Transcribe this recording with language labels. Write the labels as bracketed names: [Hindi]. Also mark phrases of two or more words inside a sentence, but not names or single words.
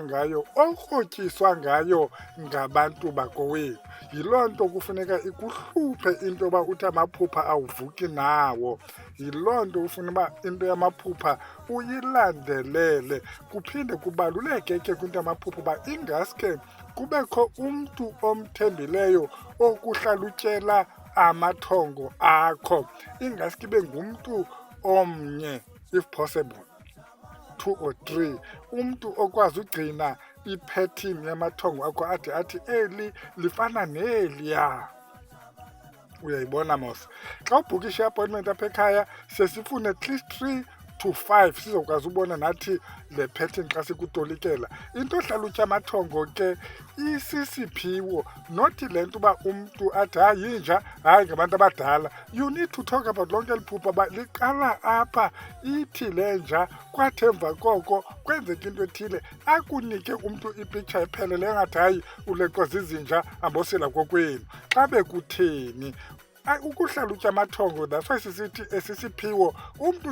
[Xhosa] ngayo okrotyiswa ngayo ngabantu bakowethu yiloo nto kufuneka ikuhluphe into yoba uthi amaphupha awuvuki nawo yiloo nto ufuna uba into yamaphupha uyilandelele kuphinde kubaluleke ke kwinto yamaphupha uba ingaske kubekho umntu omthembileyo okuhlalutyela amathongo akho ingaske ibe ngumntu omnye [English] if possible [Xhosa] 2 or 3 umntu okwazi ugcina ipattern yamathongo akho athi eli lifana neliya uyayibona mos xa ubhukisha i-appointment apha ekhaya sesifune [English] at least 3 to 5 [Xhosa] sizokwazi ubona nathi le pattern xa sikutolikela into ohlalutya amathongo ke isisiphiwo not le nto uba umntu athi hayi yinja hayi ngabantu abadala [English] you need to talk about [Xhosa] lonke liphupha uba liqala apha ithi le nja kwathemva koko kwenzeka into ethile akunike umntu ipicture ephelele engathi hayi uleqwa zizinja ambosela kokwenu xa bekutheni ukuhlalutya amathongo [English] that's why [Xhosa] sisithi esisiphiwo umntu